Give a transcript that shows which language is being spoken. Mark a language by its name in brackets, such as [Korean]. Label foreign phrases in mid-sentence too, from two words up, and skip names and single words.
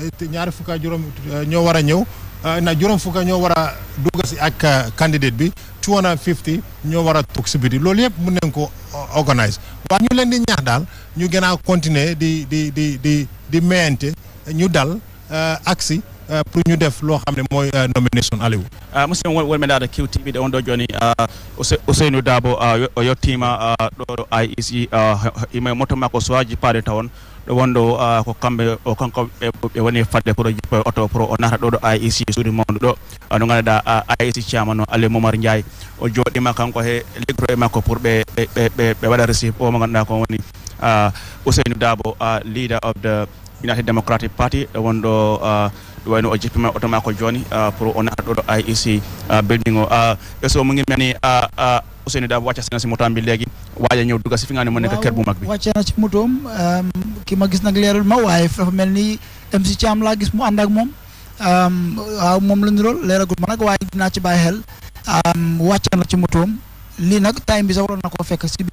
[Wolof] a ñëw na juróom fukk ñoo war a dugg si ak candidate bi 250 ñoo war a toog si biti loolu yëpp mun nañ ko organise waaye ñu leen di ñaax daal ñu gën a continuer di mayante ñu dal aksi pour ñu def loo xam ne mooy nomination Aliou [Fula] musidɓe wonɓe ndaada QTV ɗe on ɗo joni Ousseynou Dabo yettima ɗo IEC ime moto makko sowaji paade tawon ɗo wonɗo ko kamɓe o kanko ɓe woni fadde pour jippo oto pour o nata ɗo ɗo IEC suudu mawdu ɗo no ganduɗa IEC chairman o Aliou Momar Ndiaye o joɗima kanko he liggoro e makko pour ɓe waɗa receive o mo ganduɗa ko woni Ousseynou Dabo [English] leader of the United Democratic Party [Fula] ɗo wonɗo wayno o jippima oto makko joni pour o nata ɗo ɗo IEC building o so mo ngimmani Ousseynou Dabo [Wolof] wacca sena si motom bi léegi waaja ñëw dugga si fi nga ne moo nekk kër bu mag bi wàcce na ci motom ki ma gis nag leerul ma waaye dafa mel ni MC Thiam laa gis mu ànd ak moom waaw moom la ñu rool leeragut ma nag waaye dinaa ci bàyyi xel wàcce na ci motom lii nag time bi sax waroon na koo fekk si biir